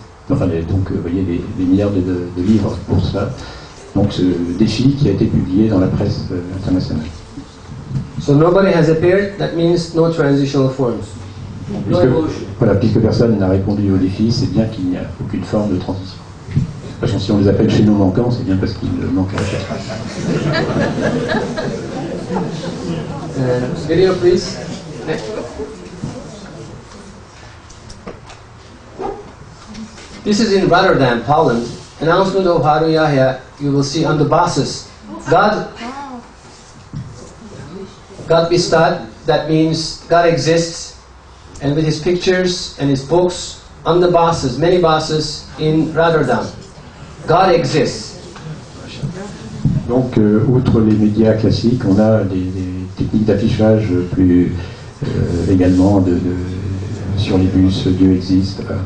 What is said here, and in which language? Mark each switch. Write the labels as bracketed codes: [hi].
[fr] Enfin, donc, vous voyez, des milliards de livres pour ça. Donc, ce défi qui a été publié dans la presse internationale. [en] So nobody has appeared, that means no transitional forms. No evolution. [fr] Voilà, puisque personne n'a répondu au défi, c'est bien qu'il n'y a aucune forme de transition. De toute façon, si on les appelle chez nous manquants, c'est bien parce qu'ils manquent à la chair. [en] Video, please. Next. This is in Rotterdam, Poland. Announcement of Harun Yahya. You will see on the buses. [nl] God bestaat, [en] that means God exists, and with his pictures and his books on the buses, many buses in Rotterdam. God exists. [fr] Donc, outre les médias classiques, on a des techniques d'affichage plus également sur les bus, Dieu existe.